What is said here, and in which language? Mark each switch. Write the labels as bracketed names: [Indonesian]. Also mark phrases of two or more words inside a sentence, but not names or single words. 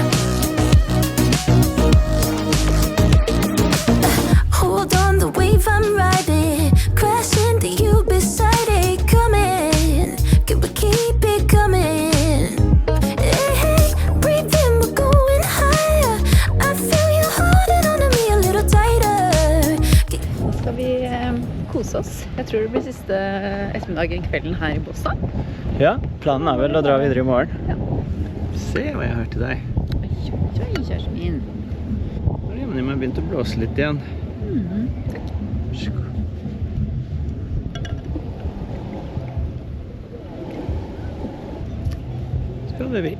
[English] Hold on the wave I'm riding, crash into you beside it, coming. Can we keep it coming? Hey, breathe in, we're going higher. I feel you holding on to me a little tighter. [Norwegian] Nå skal vi kose oss. Jeg tror det blir siste ettermiddagen kvelden her i Båstad. Ja, planen er vel å dra videre i morgen. Ja. Se hva jeg har til deg. Oi, kjæresten min. Nå har jeg begynt å blåse litt igjen. Skal det vi.